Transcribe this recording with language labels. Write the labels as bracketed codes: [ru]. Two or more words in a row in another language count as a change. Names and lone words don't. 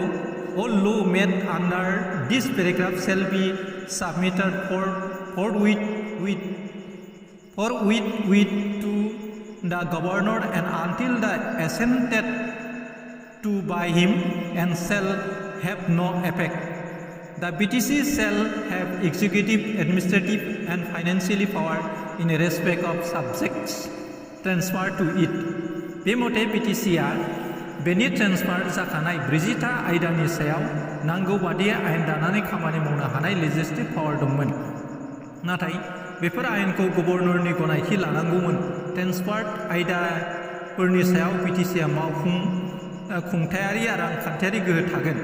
[en] All law made under this paragraph shall be submitted forthwith to the governor and until the assented to by him and shall have no effect. The BTC shall have executive, administrative and financial power in respect of subjects transferred to it. [brx] बे मथे BTCआ बेनि ट्रेन्सफार जाखानाय 40टा आयदानि सायाव नांगौ बादियै आयेन दानानै खामानि मावनो हानाय [en] legislative power [brx] दंमोन, नाथाय बेफोर आयेनखौ गभर्नरनि गनायथि लानांगौमोन। ट्रेन्सफार्ड आयदाफोरनि सायाव BTCआ खुंथायारि आरो रांखान्थियारि गोहो थागोन।